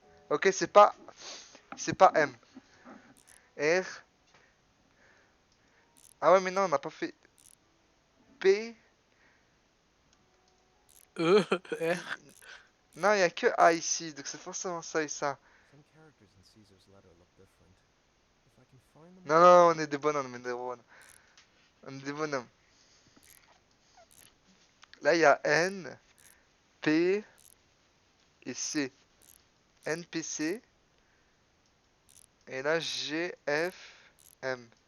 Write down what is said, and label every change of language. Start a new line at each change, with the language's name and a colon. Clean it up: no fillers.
French: Ok, c'est pas. C'est pas M. R. Ah ouais, mais non, on n'a pas fait. P. E, R. Non, il y a que A ici, donc c'est forcément ça et ça.
English: Some characters in Caesar's letter look different. If I can find them.
French: Non, non, on est des bonhommes, on est des bonhommes. On est des bonhommes. Là, il y a N, P et C. NPC. Et là, G, F, M.